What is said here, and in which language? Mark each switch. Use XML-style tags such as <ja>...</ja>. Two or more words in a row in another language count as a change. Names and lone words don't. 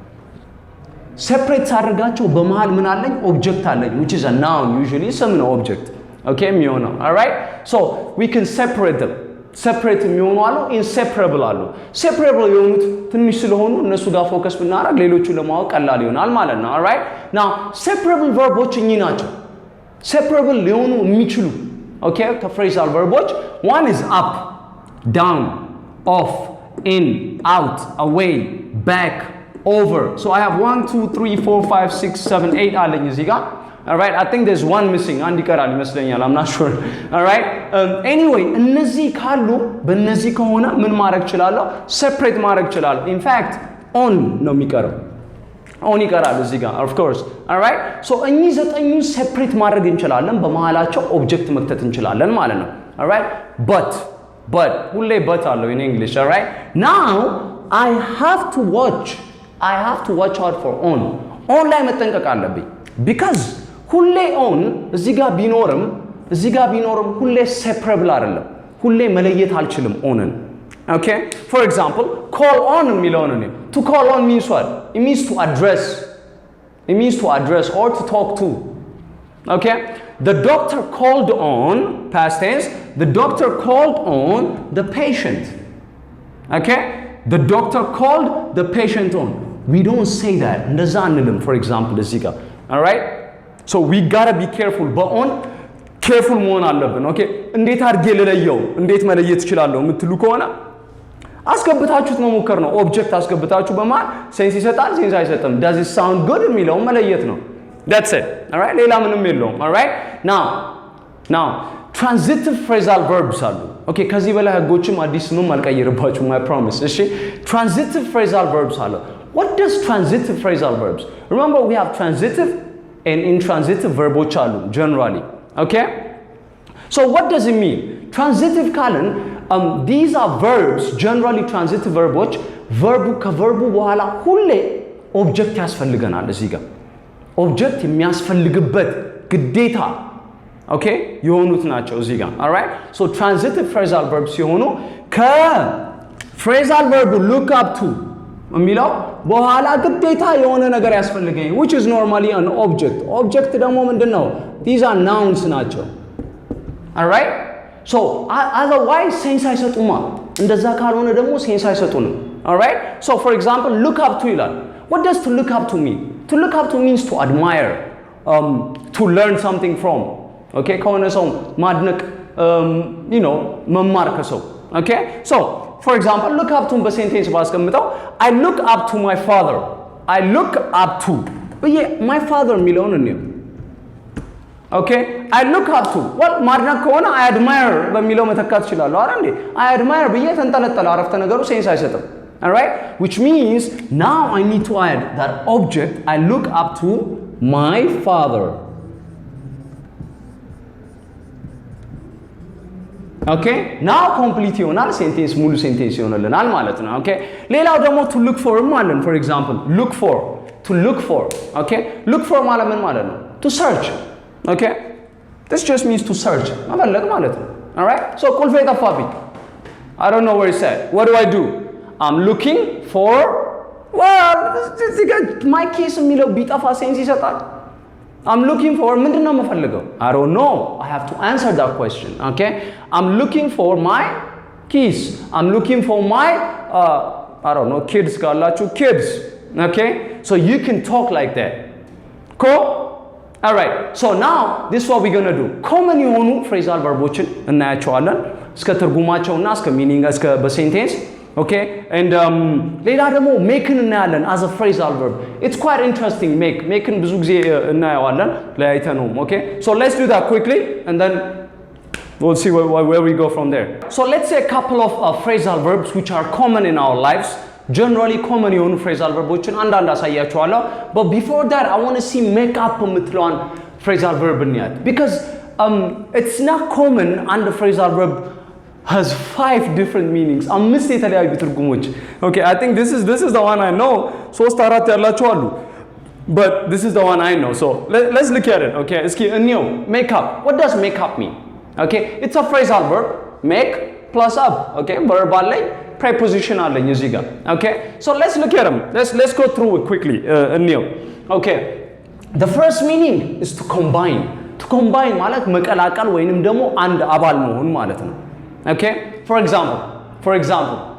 <en>separate</en> <am>አድርጋቸው በመሃል ምን አለኝ</am> <en>object አለኝ which is a noun usually some no object okay የሚሆነው all right so we can separate them separate</en> <am>የሚሆኑ አሉ</am> <en>inseparable አሉ separable</en> <am>የሆኑት ትንሽ ስለሆኑ እነሱ ጋር ፎከስ ብናደርግ ሌሎቹ ለማወቅ ቀላል ይሆናል ማለት ነው</am> <en>all right now separable verboች</en> <am>እኚህ ናቸው separable ሊሆኑ የሚችሉ okay ከphrasal verboች</am> <en>one is up down off in out away back over so I have 1 2 3 4 5 6 7 8</en> <am>አለኝ እዚህ ጋር</am> <en>all right I think there's one missing</en> <am>አንድ ይቀራል ይመስለኛል</am> <en>I'm not sure all right anyway</en> <am>እነዚህ ካሉ በእነዚህ ከሆነ ምን ማድረግ ይችላልው separate ማድረግ ይችላልው</am> <en>in fact on</en> <am>ነው የሚቀረው on ይቀራል እዚህ ጋር</am> <en>of course all right so</en> <am>እኚህ ዘጠኙ separate ማድረግ እንችላለን በመሃላቸው object መክተት እንችላለን ማለት ነው</am> <en>all right but ሁሌ but አለው in English all right now I have to watch out for on</en> <am>ላይ መጠንቀቅ አለብኝ</am> <en>because ሁሌ on</en> <am>እዚህ ጋር ቢኖርም ሁሌ</am> <en>separable</en> <am>አይደለም ሁሌ መለየት አልችልም ኦንን</am> <en>okay for example call on</en> <am>የሚለው ነው</am> <en>to call on means what it means to address or to talk to okay the doctor called on past tense the doctor called on the patient okay the doctor called the patient on we don't say that</en> <am>እንደዛ አንልም</am> <en>for example</en> <am>እዚህ ጋር</am> <en>all right so we gotta be careful but on careful</en> <am>መሆን አለብን okay እንዴት አድርጌ ልለየው እንዴት መለየት ይችላልው የምትሉ ከሆነ አስገብታችሁት መሞከር ነው ኦብጀክት አስገብታችሁ በማል ሴንስ ይሰጣል ሴንስ አይሰጥም</am> <en>does it sound good</en> <am>የሚለው መለየት ነው</am> <en>that's it all right</en> <am>ሌላ ምንም የለውም</am> <en>all right now transitive phrasal verbs አሉ okay</en> <am>ከዚህ በላይ ህጎችም አዲስ ምንም አልቀየርባችሁም</am> <en>I promise እሺ transitive phrasal verbs አሉ what does transitive phrasal verbs remember we have transitive and intransitive verboች አሉ generally okay so what does it mean transitive ካልን these are verbs generally transitive verboች</en> <am>ከverbu በኋላ ሁሌ object ያስፈልገናል እዚህ ጋር object የሚያስፈልግበት ግዴታ okay የሆኑት ናቸው እዚህ ጋር</am> <en>all right so transitive phrasal verbs</en> <am>ሲሆኑ phrasal</am> <en>verb look up to</en> <am>የሚለው በኋላ ግዴታ የሆነ ነገር ያስፈልገኝ</am> <en>which is normally an object</en> <am>ደግሞ ምንድነው</am> <en>these are nouns ናቸው all right so otherwise sense</en> <am>አይሰጡማ እንደዛ ካልሆነ ደግሞ</am> <en>sense አይሰጡንም all right so for example look up to ይላል what does to look up to mean to look up to means to admire to learn something from okay</en> <am>ከሆነ ሰው ማድነቅ መማር ከሰው</am> <en>okay so for example look up to</en> <am>በሴንቴንስ ባስቀምጠው</am> <en>I look up to my father I look up to my father</en> <am>የሚለውን እንየው</am> <en>okay I look up to well</en> <am>ማድነቅ ከሆነ</am> <en>I admire</en> <am>በሚለው መተካት ይችላል አይደል</am> <en>I admire</en> <am>ብዬ ተንጠለጠለ አረፍተ ነገሩ ሴንስ አይሰጥም</am> <en>all right which means now I need to add that object I look up to my father okay now complete</en> <am>ይሆናል ሴንቴንስ ሙሉ ሴንቴንስ ይሆናልናል ማለት ነው</am> <en>okay</en> <am>ሌላው ደግሞ</am> <en>to look for ማለት for example look for to look for okay look for</en> <am>ማለት ምን ማለት ነው</am> <en>to search okay this just means to search</en> <am>መፈለግ ማለት ነው</am> <en>all right so</en> <am>ቁልፌ ጠፋብኝ</am> <en>I don't know where it's at what do I do I'm looking for well my keys</en> <am>የሚለው ቢጠፋ ሴንስ ይሰጣል</am> <en>I'm looking for</en> <am>ምንድነው መፈልገው</am> <en>I don't know I have to answer that question okay I'm looking for my keys I'm looking for my I don't know kids ካላችሁ kids okay so you can talk like that cool all right so now this is what we're going to do common የሆኑ phrasal</en> <am>verboችን እናያቸዋለን እስከ ትርጉማቸውና እስከ</am> <en>meaning</en> <am>እስከ በሴንቴንስ</am> <en>okay and</en> <am>ሌላ ደግሞ</am> <en>makeን እናያለን as a phrasal verb it's quite interesting makeን</en> <am>ብዙ ጊዜ እናያዋለን ለአይተነው</am> <en>okay so let's do that quickly and then we'll see where we go from there so let's say a couple of phrasal verbs which are common in our lives generally common የሆኑ phrasal</en> <am>verboችን አንዳንድ አሳያችኋለሁ</am> <en>but before that I want to see make up የምትለዋን phrasal verb እንያት because it's not common and the phrasal verb has 5 different meanings</en> <am>አምስት የተለያዩ ትርጉሞች</am> <en>okay I think this is the one I know</en> <am>ሶስት አራት ያላችሁ አሉ</am> <en>but this is the one I know so let's look at it okay</en> <am>እስኪ እንየው</am> <en>make up what does make up mean okay it's a phrasal verb make plus up okay verb አለኝ preposition</en> <am>አለኝ እዚህ ጋር</am> <en>okay so let's look at them let's go through it quickly እንየው okay the first meaning is to combine</en> <am>ማለት መቀላቀል ወይንም ደግሞ አንድ አባል መሆን ማለት ነው</am> <en>okay for example</en>